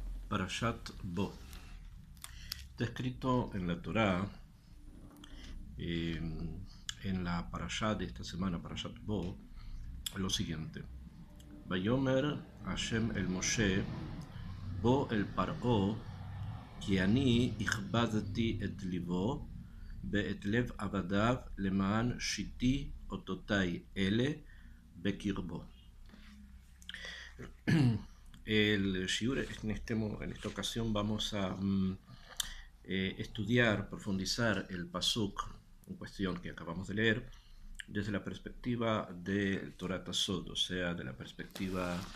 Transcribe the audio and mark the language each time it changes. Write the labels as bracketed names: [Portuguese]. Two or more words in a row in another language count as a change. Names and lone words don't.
[Spanish] Parashat Bo. Está escrito en la Torá, en la Parashat de esta semana, Parashat Bo, lo siguiente. [Hebrew] ויאמר השם אל משה, בא אל פרעה, כי אני הכבדתי את ליבו ואת לב עבדיו למען שיתי אותותי אלה בקרבו. [Spanish] El shiur en esta ocasión vamos a estudiar, profundizar el pasuk en cuestión que acabamos de leer desde la perspectiva del Torah Tasod, o sea, de la perspectiva